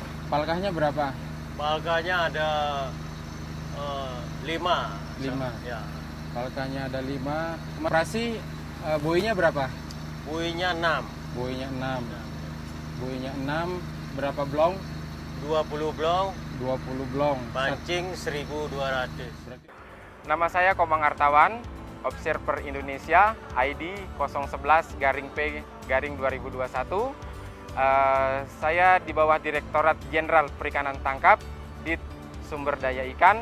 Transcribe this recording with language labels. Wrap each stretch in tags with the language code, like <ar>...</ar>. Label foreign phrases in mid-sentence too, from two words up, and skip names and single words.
<id>Palkahnya berapa? Palkahnya ada 5. 5. Ya. Palkahnya ada 5. Operasi buoynya berapa? Buoynya 6. Buoynya 6. Buoynya 6. Berapa blong? 20 blong. 20 blong. Pancing 1.200. Nama saya Komang Artawan, Observer Indonesia, ID 011-P-2021. Saya di bawah Direktorat Jenderal Perikanan Tangkap di Sumber Daya Ikan.</id>